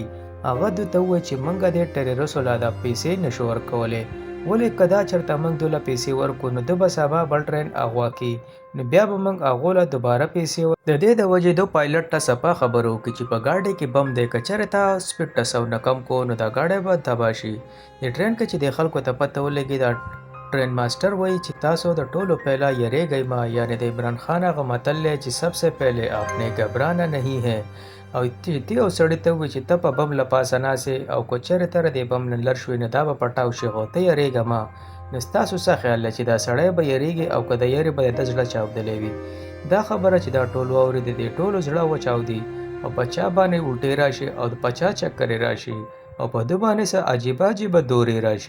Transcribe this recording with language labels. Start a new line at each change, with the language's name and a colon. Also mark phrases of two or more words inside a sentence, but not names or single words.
Pashto: هغه دوی ته ووایي چې موږ د ټیرریسټو لا دا پیسې نشو ورکولی ولې که دا چېرته موږ دوی له پیسې ورکړو نو دوی به سبا بل ټرین اغوا کړي نو بیا به موږ هغو له دوباره پیسې د دې د وجې دوی پایلټ ته صفا خبره وکړي چې په ګاډۍ کې بم دی که چېرې تا سپیډ ته 100 نه کم کو نو دا ګاډی به تباه شي. د ټرین کې چې د خلکو ته پته ولګي دا ټرین ماسټر وایي چې تاسو د ټولو پهلا یریږئ ما یعنی د عمران خان هغه متل دی چې
Urdu: سب سے پہلے آپ نے گھبرانا نہیں ہے
Pashto: او دې یو سړي ته ووایي چې ته په بم له پاسه ناستې او که چېرې ته د بم نه لر شوې نو دا به پټاو شي خو ته یریږه ما. نو ستاسو څه خیال دی چې دا سړی به یریږي او که د یرې به د ده زړه چاودلی وي. دا خبره چې دا ټول واوري د دې ټولو زړه وچاودي او په چا باندې الټې راشي او په چا چکرې راشي او په ده باندې څه عجیبه عجیبه دورې راشي.